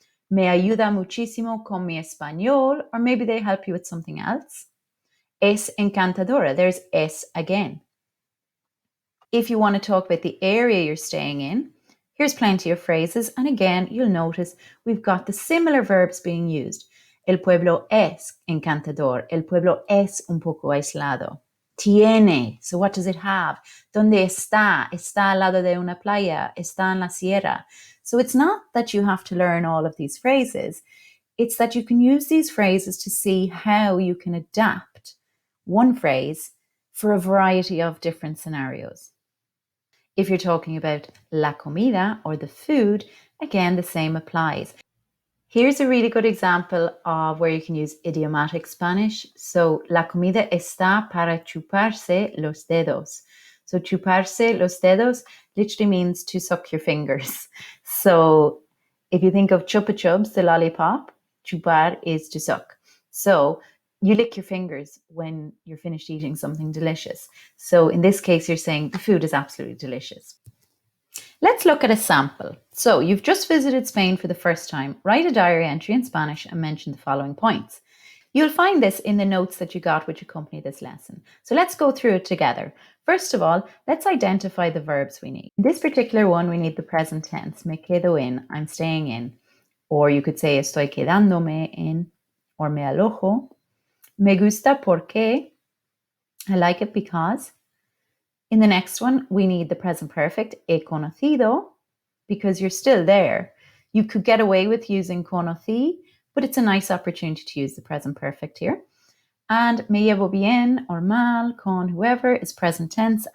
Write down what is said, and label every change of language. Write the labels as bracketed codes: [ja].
[es] Me ayuda muchísimo con mi español, [en] or maybe they help you with something else. [es] Es encantadora, [en] there's es again. If you want to talk about the area you're staying in, here's plenty of phrases, and again, you'll notice we've got the similar verbs being used. [es] El pueblo es encantador. El pueblo es un poco aislado. [en] Tiene, so what does it have? [es] ¿Dónde está? Está al lado de una playa. Está en la sierra. [en] So it's not that you have to learn all of these phrases. It's that you can use these phrases to see how you can adapt one phrase for a variety of different scenarios. If you're talking about la comida or the food, again, the same applies. Here's a really good example of where you can use idiomatic Spanish. [es] So, la comida está para chuparse los dedos. [en] So, [es] chuparse los dedos [en] literally means to suck your fingers. So, if you think of chupa chups, the lollipop, chupar is to suck. So, you lick your fingers when you're finished eating something delicious. So, in this case, you're saying the food is absolutely delicious. Let's look at a sample. So you've just visited Spain for the first time. Write a diary entry in Spanish and mention the following points. You'll find this in the notes that you got which accompany this lesson. So let's go through it together. First of all, let's identify the verbs we need. In this particular one, we need the present tense. [es] Me quedo en, [en] I'm staying in. Or you could say [es] estoy quedándome en, [en] or me alojo. [es] Me gusta porque, [en] I like it because. In the next one, we need the present perfect, [es] he conocido, [en] because you're still there. You could get away with using conocí, but it's a nice opportunity to use the present perfect here. And [es] me llevo bien [en] or mal, con whoever is present tense.